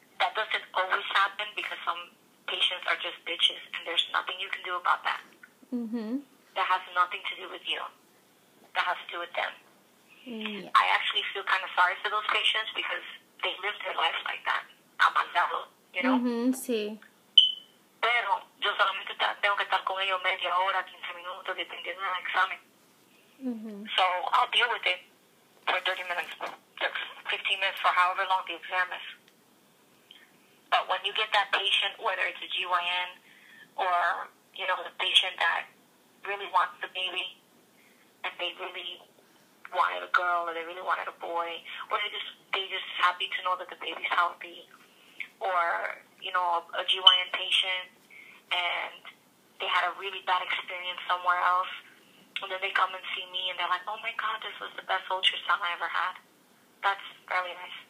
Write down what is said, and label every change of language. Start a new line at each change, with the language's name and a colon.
English: That doesn't always happen because some patients are just bitches, and there's nothing you can do about that. That has nothing to do with you. That has to do with them. Yeah. I actually feel kind of sorry for those patients because they live their life like that.
Spanish: Amargado, Sí. Pero yo solamente tengo que estar con ellos media hora, 15 minutos, dependiendo del examen.
English: So I'll deal with it for 30 minutes, 15 minutes, for however long the exam is. But when you get that patient, whether it's a GYN or, the patient that really wants the baby and they really wanted a girl or they really wanted a boy, or they just happy to know that the baby's healthy, or, a GYN patient and they had a really bad experience somewhere else, and then they come and see me and they're like, oh my God, this was the best ultrasound I ever had. That's really nice.